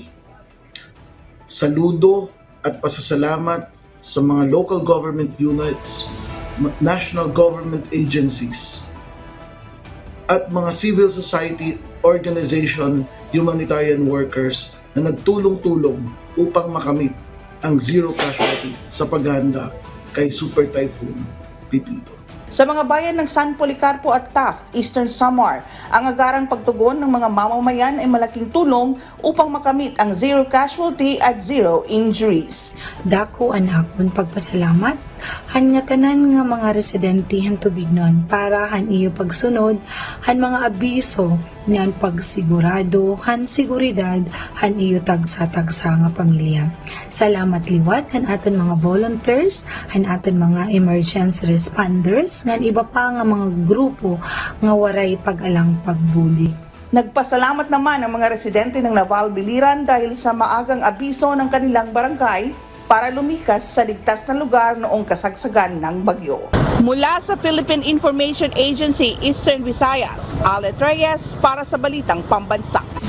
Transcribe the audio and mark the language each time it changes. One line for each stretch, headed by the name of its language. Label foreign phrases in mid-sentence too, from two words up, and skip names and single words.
Filipino: Saludo at pasasalamat sa mga
English: local government units, national government agencies, at mga civil society organization, humanitarian workers
Filipino: na nagtulong-tulong upang makamit ang
English: zero casualty
Filipino: sa paghahanda kay Super Typhoon Pepito. Sa mga bayan ng San Policarpo at Taft, Eastern Samar, ang agarang pagtugon ng mga mamamayan ay malaking tulong upang makamit ang
English: zero casualty
Filipino: at
English: zero injuries.
Waray: Dako ang akon pagpasalamat han nga tanan nga mga residente han tubignon para han iyo pagsunod han mga abiso ngan pagsigurado han seguridad han iyo tagsa-tagsa nga pamilya. Salamat liwat han aton mga volunteers, han aton mga
English: emergency responders,
Waray: ngan iba pa nga mga grupo nga waray pag-alang pagbuli.
Filipino: Nagpasalamat naman ang mga residente ng Naval Biliran dahil sa maagang abiso ng kanilang barangay para lumikas sa ligtas na lugar noong kasagsagan ng bagyo. Mula sa Philippine Information Agency, Eastern Visayas, Alet Reyes para sa Balitang Pambansa.